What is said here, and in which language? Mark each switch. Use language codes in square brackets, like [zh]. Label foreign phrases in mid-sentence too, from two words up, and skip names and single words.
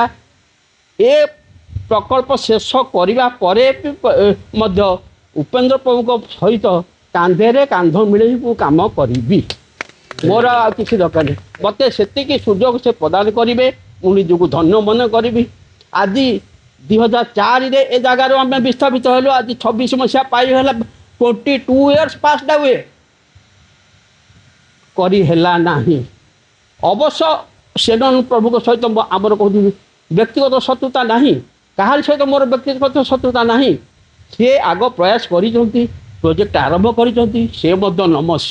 [or] ଏ ପ୍ରକଳ୍ପ ଶେଷ କରିବା ପରେ ମଧ୍ୟ ଉପେନ୍ଦ୍ର ପ୍ରଭୁଙ୍କ ସହିତ କାନ୍ଧରେ କାନ୍ଧ ମିଳେଇ ମୁଁ କାମ କରିବି। ମୋର ଆଉ କିଛି ଦରକାର ନାହିଁ। ମୋତେ ସେତିକି ସୁଯୋଗ ସେ ପ୍ରଦାନ କରିବେ, ମୁଁ ନିଜକୁ ଧନ୍ୟ ମନେ କରିବି। ଆଜି 2004ରେ ଏ ଜାଗାରୁ ଆମେ ବିସ୍ଥାପିତ ହେଲୁ। ଆଜି 26 ମସିହା ପାଇ ହେଲା, 22 [en] years passed away। [or] କରି ହେଲା ନାହିଁ। ଅବଶ୍ୟ ସେନ ପ୍ରଭୁଙ୍କ ସହିତ ଆମର କହୁଛି ବ୍ୟକ୍ତିଗତ ଶତ୍ରୁତା ନାହିଁ, କାହାରି ସହିତ ମୋର ବ୍ୟକ୍ତିଗତ ଶତ୍ରୁତା ନାହିଁ। ସିଏ ଆଗ ପ୍ରୟାସ କରିଛନ୍ତି, ପ୍ରୋଜେକ୍ଟ ଆରମ୍ଭ କରିଛନ୍ତି, ସେ ମଧ୍ୟ ନମସ୍ୟ।